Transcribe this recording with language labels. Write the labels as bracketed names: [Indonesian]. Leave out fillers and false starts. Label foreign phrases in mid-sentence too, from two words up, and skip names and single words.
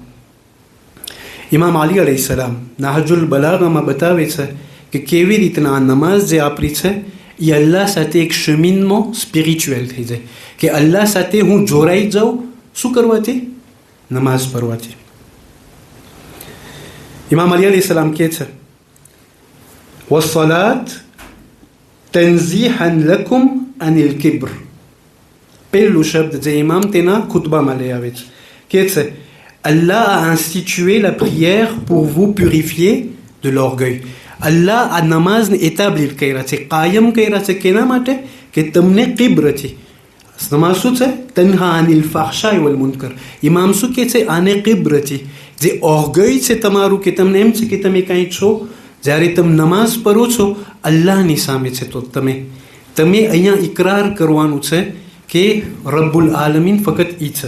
[Gujarati] ઇમામ અલી અલૈહિ સલામ નાહજુલ બલાગામાં બતાવે છે કે કેવી રીતના આ નમાઝ જે આપણી છે એ અલ્લાહ સાથે એક શમીનમાં સ્પિરિચ્યુઅલ થઈ જાય, કે અલ્લાહ સાથે હું જોડાઈ જાઉં. શું કરવાથી? નમાઝ પઢવાથી. ઇમામ અલી અલૈહિ સલામ કહે છે [Arabic] والصلاة تنزيحا لكم عن الكبر. [Gujarati] પહેલું શબ્દ જે ઇમામ તેના ખુતબામાં લઈ આવે છે કે છે [French] Allah a institué la prière pour vous purifier de l'orgueil. [Gujarati] Allah આ નમાઝને એટાબ્લિશ કર્યા છે, કાયમ કર્યા છે કેના માટે? કે તમને કિબ્રથી. નમાઝ શું છે? [Arabic] تنهى عن الفحشاء والمنكر. [Gujarati] ઇમામ શું કહે છે? આને કિબ્રથી, જે ઓર્ગય છે તમારું, કે તમને એમ છે કે તમે કાંઈ છો, જ્યારે તમે નમાઝ પઢો છો અલ્લાહની સામે છે, તો તમે અહીંયા ઇકરાર કરવાનું છે કે [Arabic] رب العالمين [Gujarati] ફક્ત ઈ છે.